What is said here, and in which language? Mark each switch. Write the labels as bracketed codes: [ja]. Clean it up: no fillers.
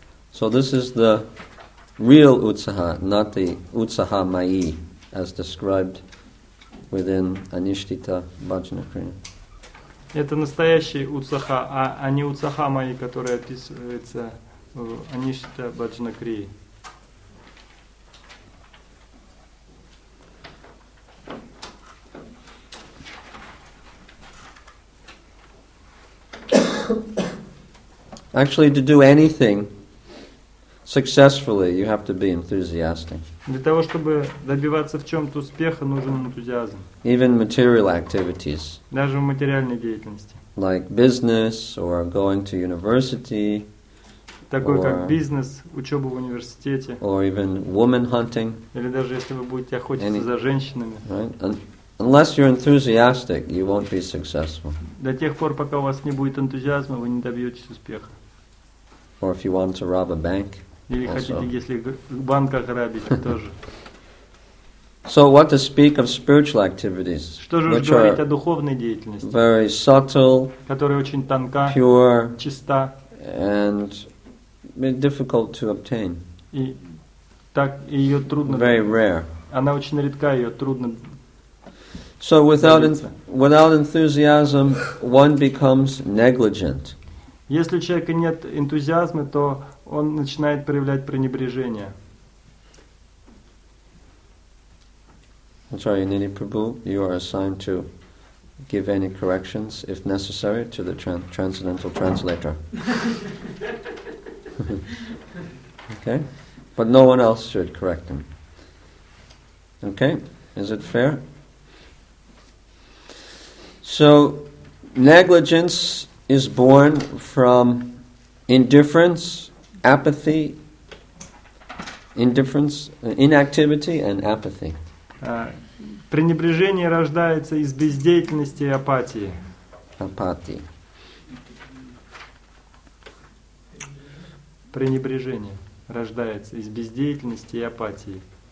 [en] So this is the real utsaha, not the utsaha mai, as described within Anishtita Bhajana Kriya. [ru] Это настоящий утсаха, а не утсаха мои, который описывается в Аништита Баджана Крии. [en] Actually, to do anything successfully, you have to be enthusiastic. [ru] Для того, чтобы добиваться в чем-то успеха, нужен энтузиазм. [en] Even material activities, [ru] Даже в материальной деятельности. [en] like business or going to university, [ru] Такой как бизнес, учеба в университете, [en] or even woman hunting, [ru] или даже если вы будете охотиться за женщинами. [en] right? Unless you're enthusiastic, you won't be successful. [ru] До тех пор, пока у вас не будет энтузиазма, вы не добьетесь успеха. [en] Or if you want to rob a bank. [ru] Или хотите, если банк ограбить, тоже. [en] So what to speak of spiritual activities, [ru] Что же [en] which [ru] говорить о [en] are [ru] духовной деятельности, [en] very subtle, [ru] которая очень тонка, [en] pure, [ru] чиста [en] and difficult to obtain. [ru] и так ее трудно. [en] Very rare. [ru] Она очень редка, ее трудно. [en] So without enthusiasm, one becomes negligent. [ru] Если у человека нет энтузиазма, то он начинает проявлять пренебрежение. [en] Acharya Nidhi Prabhu, you are assigned to give any corrections, if necessary, to the transcendental translator. Okay? But no one else should correct him. Okay? Is it fair? So, negligence is born from indifference, apathy, inactivity and apathy. [ru] Пренебрежение рождается из бездеятельности и апатии. [en] Apathy. [ru] Пренебрежение рождается из бездеятельности и апатии.